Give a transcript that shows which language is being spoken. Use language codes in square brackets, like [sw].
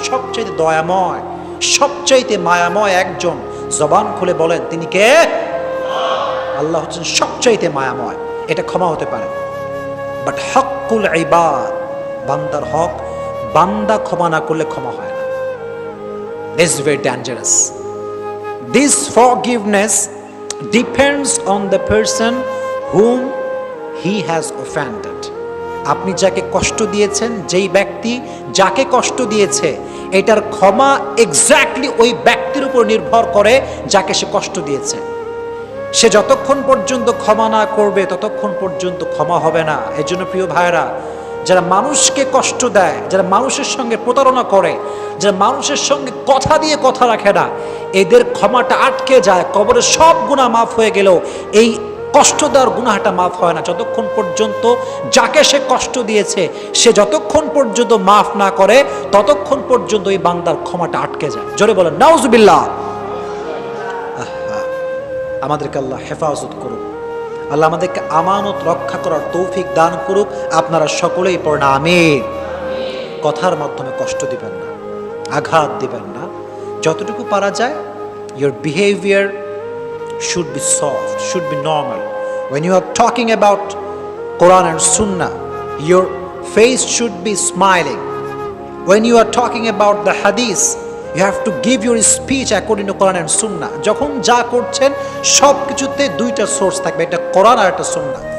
[bn] সবচাইতে দয়াময়, সবচাইতে মায়াময় একজন। জবান খুলে বলেন তিনি কে? আল্লাহ হচ্ছেন সবচাইতে মায়াময়। এটা ক্ষমা হতে পারে। বাট হকুল ইবাদ, বান্দার হক, বান্দা ক্ষমা না করলে ক্ষমা হয় না। [en] This is very dangerous. This forgiveness depends on the person whom he has offended. [bn] আপনি যাকে কষ্ট দিয়েছেন, যেই ব্যক্তি যাকে কষ্ট দিয়েছে, এটার ক্ষমা এক্স্যাক্টলি ওই ব্যক্তির উপর নির্ভর করে যাকে সে কষ্ট দিয়েছে। সে যতক্ষণ পর্যন্ত ক্ষমা না করবে ততক্ষণ পর্যন্ত ক্ষমা হবে না। এজন্য প্রিয় ভাইরা, যারা মানুষকে কষ্ট দেয়, যারা মানুষের সঙ্গে প্রতারণা করে, যারা মানুষের সঙ্গে কথা দিয়ে কথা রাখে না, এদের ক্ষমাটা আটকে যায়। কবরে সব গুনাহ মাফ হয়ে গেলেও এই কষ্ট দেওয়ার গুনাহটা মাফ হয় না যতক্ষণ পর্যন্ত যাকে সে কষ্ট দিয়েছে সে যতক্ষণ পর্যন্ত মাফ না করে ততক্ষণ পর্যন্ত এই বান্দার ক্ষমাটা আটকে যায়। জোরে বলেন নাউজুবিল্লাহ। আমাদেরকে আল্লাহ হেফাজত করুক, আল্লাহ আমাদেরকে আমানত রক্ষা করার তৌফিক দান করুক। আপনারা সকলেই পড়েন আমিন। কথার মাধ্যমে কষ্ট দিবেন না, আঘাত দিবেন না। যতটুকু পারা যায়, [en] your behavior should be soft, should be normal. When you are talking about Quran and Sunnah, your face should be smiling. When you are talking about the Hadith, you have to give your speech according to Quran and Sunnah. [bn] যখন যা করছেন সব কিছুতে দুইটা source থাকবে, একটা কোরআন আর একটা সুন্নাহ।